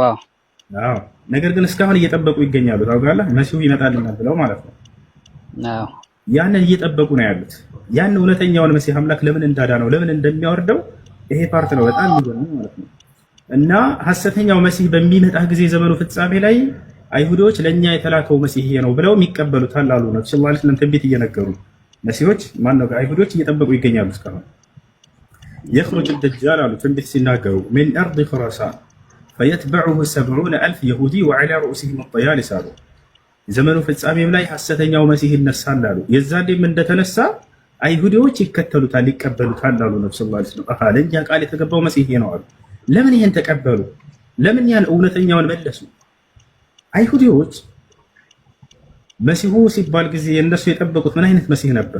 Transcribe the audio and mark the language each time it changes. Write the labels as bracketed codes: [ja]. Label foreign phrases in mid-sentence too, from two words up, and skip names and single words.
[am] ነገር ግን እስካሁን እየጠበቁ ይገኛሉ። ታውቃለህ፣ መሲሁ ይመጣልናል ብለው ማለት ነው። ያንን እየጠበቁ ነው ያሉት። ያን እውነተኛውን መሲህ አምላክ ለምን እንዳዳነው ለምን እንደሚያወርደው ይሄ ፓርት ነው በጣም የሚገርመው ማለት ነው። እና ሐሰተኛው መሲህ በሚመጣ ጊዜ ዘመኑ ፍጻሜ ላይ አይሁዶች ለኛ የተላከው መሲህ ይሄ ነው ብለው የሚቀበሉታል አሉ ነው [ar] صلى الله عليه وسلم [am] ትንቢት እየነገሩ። መሲሆች ማነው አይሁዶች እየጠበቁ ይገኛሉ እስካሁን። [ar] يخرج الدجال [am] አሉ ትንቢት ሲናገሩ [ar] من ارض خراسان فيتبعه 70,000 يهودي وعلى رؤوسهم الطيالس [am] አሉ። ዘመኑ ፍጻሜም ላይ ሐሰተኛው መሲህ ይነሳል አሉ። የዛኔም እንደተነሳ አይሁዶች ይከተሉታል ይቀበሉታል አሉ ነው [ar] صلى الله عليه وسلم። [am] ለኛ ቃል የተገባው መሲህ ይሄ ነው አሉ። ለምን ይሄን ተቀበሉ? ለምን ያን እውነተኛውን መለሱ? አይሁዶች መሲሁ ሲባል ጊዜ እነሱ የጠበቁት ምን አይነት መሲህ ነበር?